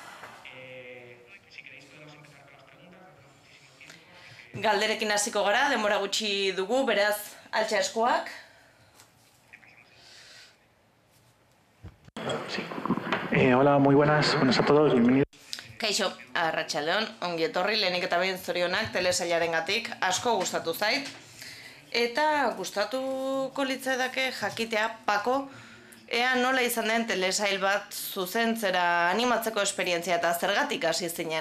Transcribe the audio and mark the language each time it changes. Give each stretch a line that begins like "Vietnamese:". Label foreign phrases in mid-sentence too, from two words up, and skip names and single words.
Basque: Galderekin hasiko gara, denbora gutxi dugu, beraz, altxa eskuak.
Spanish: Sí. Hola, muy buenas a todos, bienvenidos.
Basque: Kaixo, arratsaldeon, ongi etorri, lehenik eta behin zorionak telesailarengatik, asko gustatu zait. Eta gustatuko litzaidake jakitea, Paco, ea nola izan den telesail bat zuzentzera animatzeko esperientzia eta zergatik hasi zinen.